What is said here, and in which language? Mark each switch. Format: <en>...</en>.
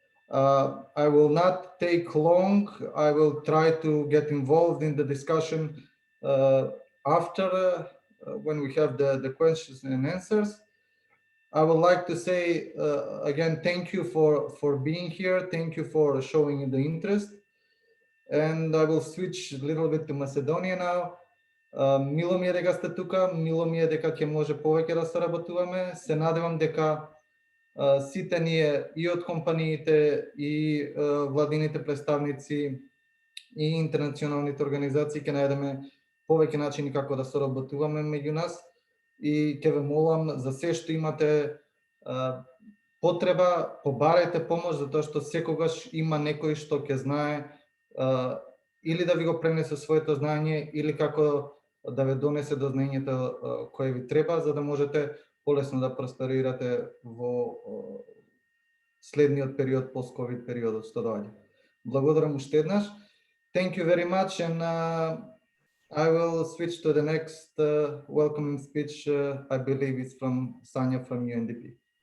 <en>I will not take long. I will try to get involved in the discussion after when we have the questions and answers. I would like to say again, thank you for being here. Thank you for showing the interest. And I will switch a little bit to Macedonia now.</en> <mk>Мило ми е дека сте тука, мило ми е дека ќе може повеќе да соработуваме. Се надевам дека сите ние и од компаниите и владините представници и интернационалните организации ќе најдеме повеќе начини како да соработуваме меѓу нас и ќе ве молам за се што имате потреба, побарајте помош, затоа што секогаш има некој што ќе знае или да ви го пренесе своето знаење или како да ве донесе до знаењето кое ви треба, за да можете полесно да просперирате во следниот период, пост-ковид периодот што доаѓа. Благодарам уште еднаш.</mk> <en>Thank you very much, and I will switch to the next welcoming speech. I believe it's from Sanya from UNDP.</en>